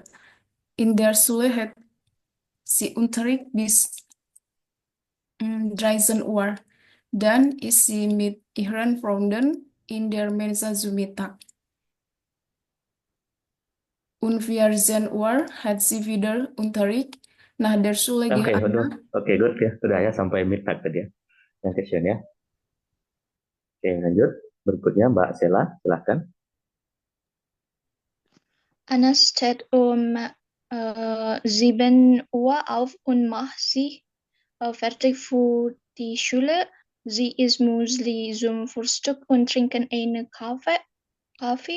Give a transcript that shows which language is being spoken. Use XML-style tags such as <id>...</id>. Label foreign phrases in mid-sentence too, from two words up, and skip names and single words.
<de>In der Schule hat sie Unterricht bis 13 Uhr. Dann ist sie mit ihren Freunden in der Mensa zu Mittag. Um 14 Uhr hat sie wieder Unterricht. Nach der Schule geht Anna.</de> <en>Oke, good, ya.</en> <id>Sudah, ya, sampai Mittag tadi, ya. Yang question, ya. Oke, lanjut. Berikutnya Mbak Sela, silahkan.</id> <de>Anna steht um 7 Uhr auf und macht sich fertig für die Schule. Sie isst Müsli zum Frühstück und trinkt einen Kaffee.</de>